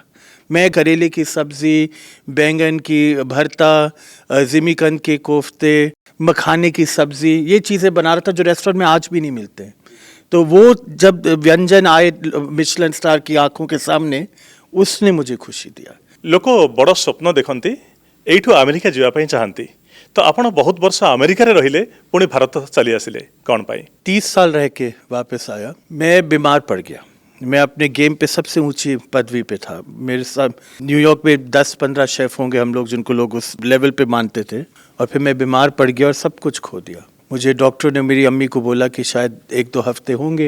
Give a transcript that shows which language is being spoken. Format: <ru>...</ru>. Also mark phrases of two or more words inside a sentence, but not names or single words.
<hi>मैं करेले की सब्ज़ी, बैंगन की भरता, जिमीकंद के कोफ्ते, मखाने की सब्ज़ी, ये चीज़ें बना रहा था जो रेस्टोरेंट में आज भी नहीं मिलते हैं। तो वो जब व्यंजन आए मिशेलिन स्टार की आंखों के सामने, उसने मुझे खुशी दिया।</hi> <or>ଲୋକ ବଡ଼ ସ୍ୱପ୍ନ ଦେଖନ୍ତି, ଏଇଠୁ ଆମେରିକା ଯିବା ପାଇଁ ଚାହାନ୍ତି। ତ ଆପଣ ବହୁତ ବର୍ଷ ଆମେରିକାରେ ରହିଲେ, ପୁଣି ଭାରତ ଚାଲି ଆସିଲେ କ'ଣ ପାଇଁ?</or> <hi>30 साल रह के वापस आया। मैं बीमार पड़ गया। मैं अपने गेम पे सबसे ऊंची पदवी पे था। मेरे साथ न्यूयॉर्क में 10-15 शेफ होंगे हम लोग जिनको लोग उस लेवल पे मानते थे, और फिर मैं बीमार पड़ गया और सब कुछ खो दिया। मुझे डॉक्टर ने, मेरी अम्मी को बोला कि शायद 1-2 हफ्ते होंगे।</hi>